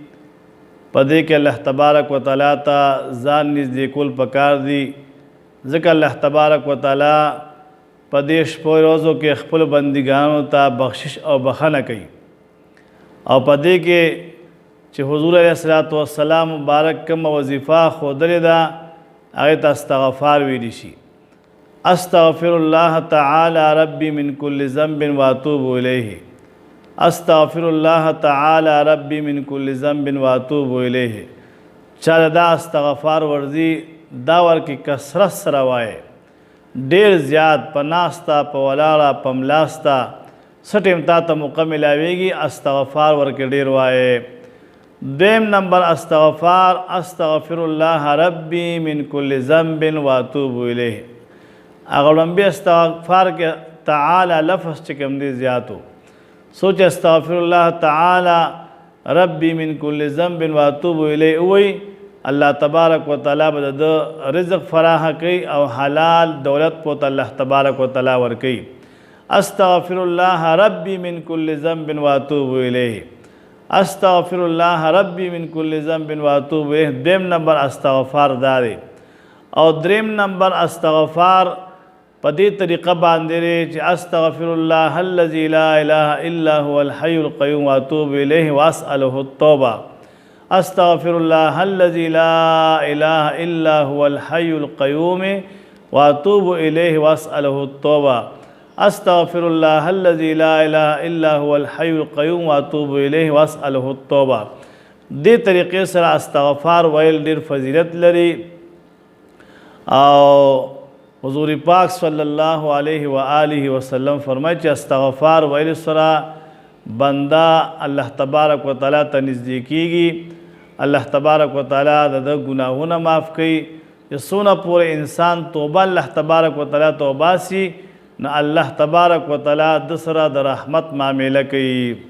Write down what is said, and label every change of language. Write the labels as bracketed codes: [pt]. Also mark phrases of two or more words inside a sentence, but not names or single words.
[ps] په دې کې الله تبارک و تعالی ته ځان نږدې کول پکار دي ځکه الله تبارک و تعالی په دې شپو ورځو کې خپل بندګانو ته بخشش او بخښنه کوي او په دې کې چې حضور [ar] علیه الصلوۃ والسلام [ps] مبارک کوم وظیفه ښودلې ده هغې ته استغفار ویلی شي [ar] استغفر الله تعالی ربی من کل ذنب واتوب الیه استغفر الله تعالی ربی من کل ذنب واتوب الیه [ps] چا دا استغفار ورزي دا ورکې کثرت سره وایي ډیر زیات په ناسته په ولاړه په ملاسته څه ټیم تا ته موقع ملاویږي استغفار ورکې ډیر وایي دویم نمبر استغفار استغفر [ar] الله ربی من کل ذنب واتوب الیه [ps] هغه لومبي استغفار کې تعالی لفظ چې کوم دی زیاتو سوچ [ar] استغفر الله تعالی ربی من کل ذنب واتوب الیه وی الله تبارک [ps] و تعالی به د رزق فراخ کوي او حلال دولت په الله تبارک و تعالی ور کوي [ar] استغفر الله ربی من کل ذنب واتوب الیه استغفر الله ربی من کل ذنب واتوب الیه [ps] دویم نمبر استغفار داري او دریم نمبر استغفار په دې طریقه باندې چې [ar] استغفر الله الذي لا اله الا هو الحي القيوم واتوب اليه واساله التوبه استغفر الله الذي لا اله الا هو الحي القيوم واتوب اليه واساله التوبه استغفر الله الذي لا اله الا هو الحي القيوم واتوب اليه واساله التوبه [ps] دې طریقې سره استغفار ویل ډېر فضیلت لري او حضور پاک [ar] صلی الله علیه و آله وسلم [ps] فرمایي چې استغفار ویل سره بنده الله تبارک و تعالی ته نږدې کیږي الله تبارک و تعالی د ګناهونه معاف کوي چې څونه پورې انسان توبه الله تبارک و تعالی توبه سي نو الله تبارک و تعالی د سره د رحمت معامله کوي